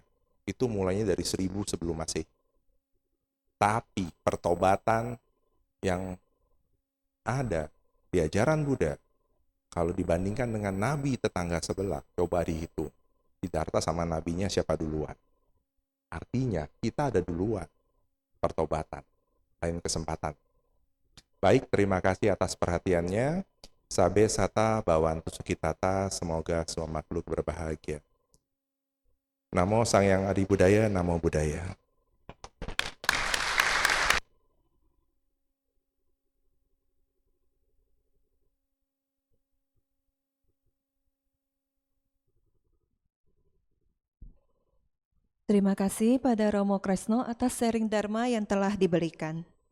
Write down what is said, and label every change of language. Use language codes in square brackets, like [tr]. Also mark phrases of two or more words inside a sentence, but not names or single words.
[id] Itu mulainya dari 1000 sebelum Masehi. Tapi pertobatan yang ada di ajaran Buddha, kalau dibandingkan dengan nabi tetangga sebelah, coba dihitung. Siddhartha sama nabinya siapa duluan? Artinya kita ada duluan pertobatan. Lain kesempatan. Baik, terima kasih atas perhatiannya. [pi] Sabe sata bawantu sukitata, [id] semoga semua makhluk berbahagia. [pi] Namo Sang Yang Adi Budaya, Namo Buddhaya. [id] Terima kasih pada Romo Kresno atas sharing Dharma yang telah diberikan.